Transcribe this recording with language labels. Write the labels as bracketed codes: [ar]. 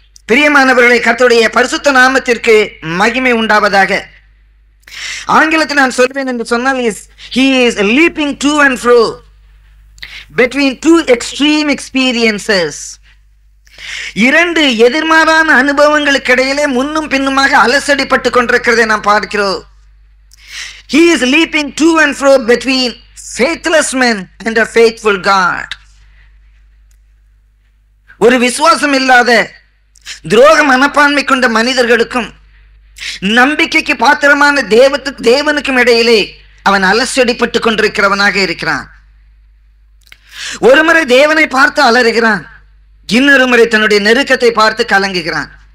[ta] பிரியமானவர்களை, கர்த்தருடைய பரிசுத்த நாமத்திற்கு மகிமை உண்டாவதாக. ஆங்கிலத்தில் நான் சொல்வேன் என்று சொன்னால், [en] he is leaping to and fro between two extreme experiences. [ta] இரண்டு எதிர்மாறான அனுபவங்களுக்கு இடையிலே முன்னும் பின்னுமாக அலசடிப்பட்டு கொண்டிருக்கிறதை நாம் பார்க்கிறோம். [en] He is leaping to and fro between faithless men and a faithful God. [ta] ஒரு விசுவாசம் இல்லாத துரோக மனப்பான்மை கொண்ட மனிதர்களுக்கும் நம்பிக்கைக்கு பாத்திரமான தேவனுக்கும் இடையிலே அவன் அலசடிப்பட்டு கொண்டிருக்கிறவனாக இருக்கிறான். ஒருமுறை தேவனை பார்த்து அலறுகிறான், இன்னொரு முறை தன்னுடைய நெருக்கத்தை பார்த்து கலங்குகிறான்.